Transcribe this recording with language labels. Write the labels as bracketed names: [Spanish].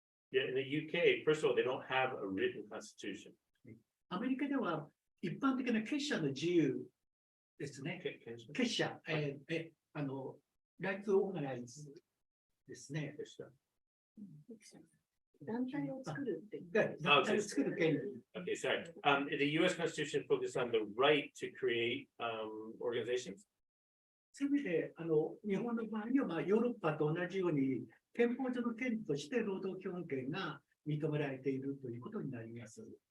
[English] Yeah, in the UK, first of all, they don't have a written constitution. [Japanese] アメリカでは一般的な結社の自由ですね。結社、ライツオーガナイズですね。団体を作るって。団体を作る権利。 [English] Okay, sorry. The US Constitution focuses on the right to create organizations. [Japanese] そういう意味で、日本の場合には、ヨーロッパと同じように、憲法上の権利として労働基本権が認められているということになります。